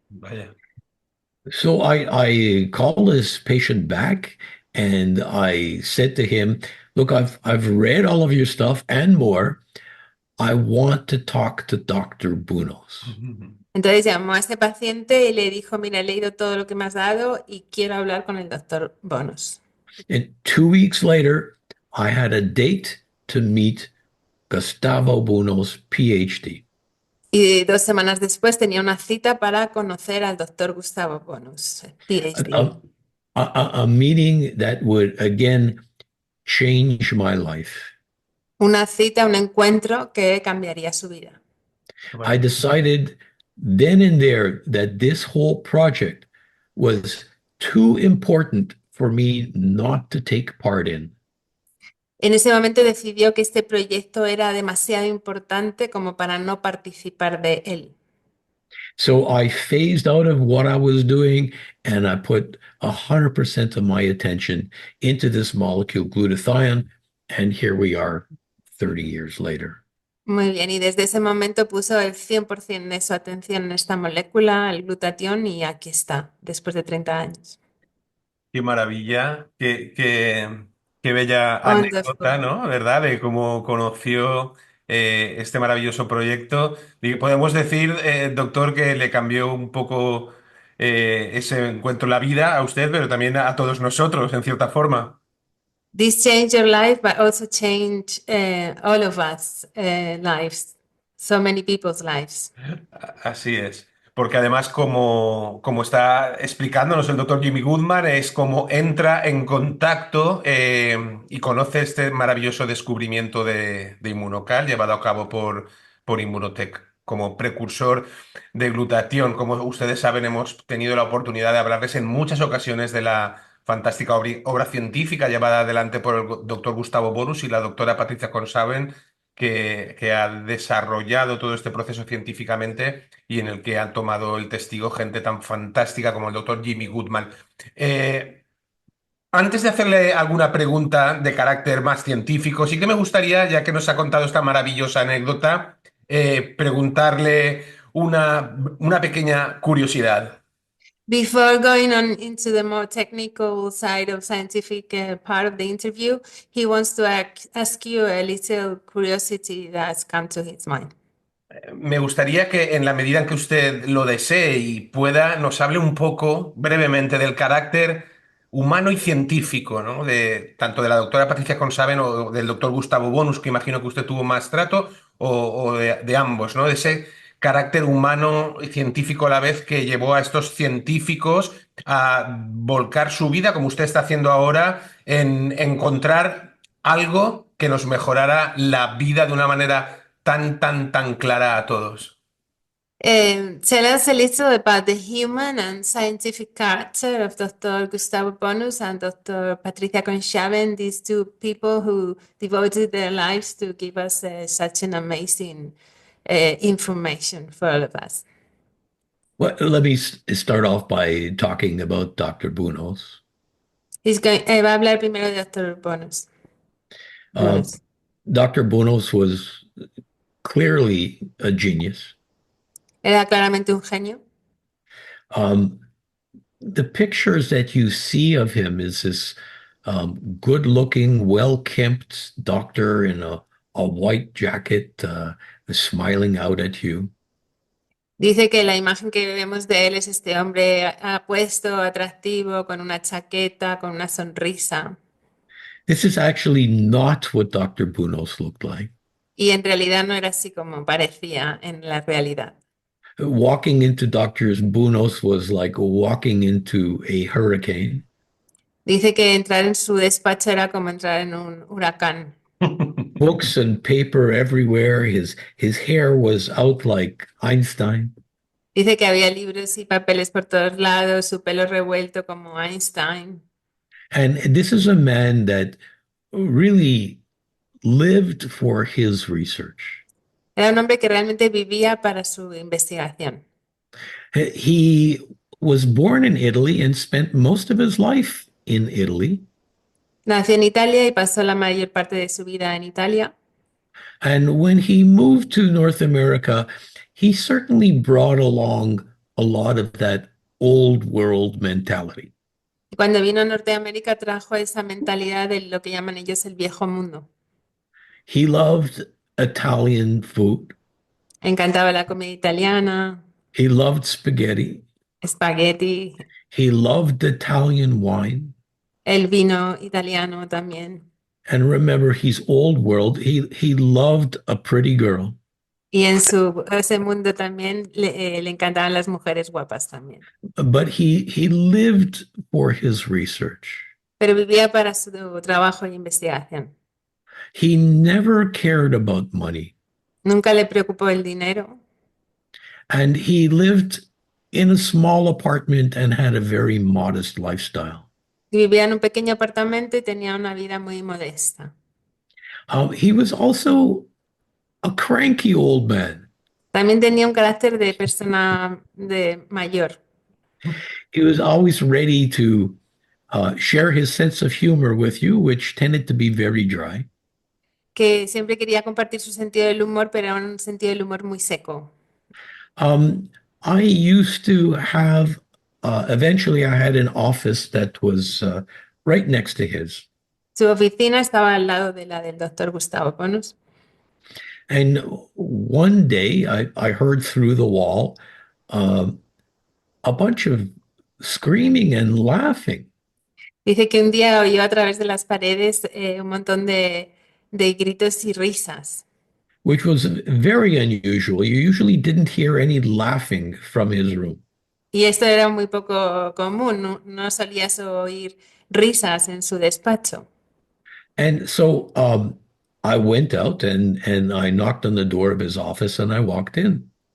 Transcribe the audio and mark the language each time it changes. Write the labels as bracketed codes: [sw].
[es] Vaya. [en] So I called this patient back and I said to him, look, I've read all of your stuff and more. I want to talk to Dr. Bunos. [es] Entonces llamó a este paciente y le dijo, mira, he leído todo lo que me has dado y quiero hablar con el doctor Bonus. [en] And 2 weeks later, I had a date to meet Gustavo Bunos, PhD. [es] Y 2 semanas después tenía una cita para conocer al doctor Gustavo Bonus, PhD. [en] A meeting that would again change my life. [es] Una cita, un encuentro que cambiaría su vida. [en] I decided then and there that this whole project was too important for me not to take part in. [es] En ese momento decidió que este proyecto era demasiado importante como para no participar de él. [en] So I phased out of what I was doing and I put 100% of my attention into this molecule, glutathione. And here we are 30 years later. [es] Muy bien, y desde ese momento puso el 100% de su atención en esta molécula, el glutatión, y aquí está, después de 30 años. Qué maravilla, qué bella anécdota, [en] Wonderful. [es] ¿no? ¿Verdad? De cómo conoció este maravilloso proyecto. Y podemos decir, doctor, que le cambió un poco ese encuentro la vida a usted, pero también a todos nosotros, en cierta forma. [en] This changed your life, but also changed all of us lives, so many people's lives. [es] Así es. Porque además, como está explicándonos el doctor Jimmy Gutman, es como entra en contacto y conoce este maravilloso descubrimiento de Immunocal llevado a cabo por Immunotech como precursor de glutatión. Como ustedes saben, hemos tenido la oportunidad de hablarles en muchas ocasiones de la fantástica obra científica llevada adelante por el doctor Gustavo Bonus y la doctora Patricia Consaven, que ha desarrollado todo este proceso científicamente y en el que han tomado el testigo gente tan fantástica como el doctor Jimmy Gutman. Eh, Antes de hacerle alguna pregunta de carácter más científico, sí que me gustaría, ya que nos ha contado esta maravillosa anécdota, preguntarle una pequeña curiosidad. [en] Before going on into the more technical side of scientific part of the interview, he wants to ask you a little curiosity that's come to his mind. [es] Me gustaría que en la medida en que usted lo desee y pueda, nos hable un poco brevemente del carácter humano y científico, ¿no? De, tanto de la doctora Patricia Consaven o del doctor Gustavo Bonus, que imagino que usted tuvo más trato, o de ambos, ¿no? De ese carácter humano y científico a la vez que llevó a estos científicos a volcar su vida, como usted está haciendo ahora, en encontrar algo que nos mejorara la vida de una manera tan clara a todos. [en] Tell us a little about the human and scientific character of Dr. Gustavo Bonus and Dr. Patricia Conchaven, these two people who devoted their lives to give us such an amazing information for all of us. Well, let me start off by talking about Dr. Bunos. [es] Va a hablar primero de Dr. Bonus. Uh, Bonus. [en] Dr. Bunos was clearly a genius. [es] Era claramente un genio. [en] Um, the pictures that you see of him is this good-looking, well-kempt doctor in a white jacket, smiling out at you. [es] Dice que la imagen que vemos de él es este hombre apuesto, atractivo, con una chaqueta, con una sonrisa. [en] This is actually not what Dr. Bunos looked like. [es] Y en realidad no era así como parecía en la realidad. [en] Walking into Dr. Bunos was like walking into a hurricane. [es] Dice que entrar en su despacho era como entrar en un huracán. [en] Books and paper everywhere. His hair was out like Einstein. [es] Dice que había libros y papeles por todos lados, su pelo revuelto como Einstein. [en] And this is a man that really lived for his research. [es] Era un hombre que realmente vivía para su investigación. [en] He was born in Italy and spent most of his life in Italy. [es] Nació en Italia y pasó la mayor parte de su vida en Italia. [en] And when he moved to North America, he certainly brought along a lot of that old world mentality. [es] Y cuando vino a Norteamérica trajo esa mentalidad de lo que llaman ellos el viejo mundo. [en] He loved Italian food. [es] Le encantaba la comida italiana, [en] He loved spaghetti. [es] espagueti, [en] He loved Italian wine. [es] el vino italiano también. [en] And remember, he's old world. He loved a pretty girl. [es] Y en ese mundo también le encantaban las mujeres guapas también. [en] But he lived for his research. [es] Pero vivía para su trabajo y investigación. [en] He never cared about money. [es] Nunca le preocupó el dinero. [en] And he lived in a small apartment and had a very modest lifestyle. [es] Vivía en un pequeño apartamento y tenía una vida muy modesta. [en] He was also a cranky old man. [es] También tenía un carácter de persona de mayor, [en] He was always ready to share his sense of humor with you, which tended to be very dry. [es] que siempre quería compartir su sentido del humor, pero era un sentido del humor muy seco. [en] Um, I used to have, eventually, I had an office that was right next to his. [es] Su oficina estaba al lado de la del doctor Gustavo Bonus. [en] And one day I heard through the wall uh, a bunch of screaming and laughing, [es] Dice que un día oyó a través de las paredes un montón de gritos y risas. [en] which was very unusual. You usually didn't hear any laughing from his room. [es] Y esto era muy poco común, no solías oír risas en su despacho. [en] And so I went out and I knocked on the door of his office and I walked in.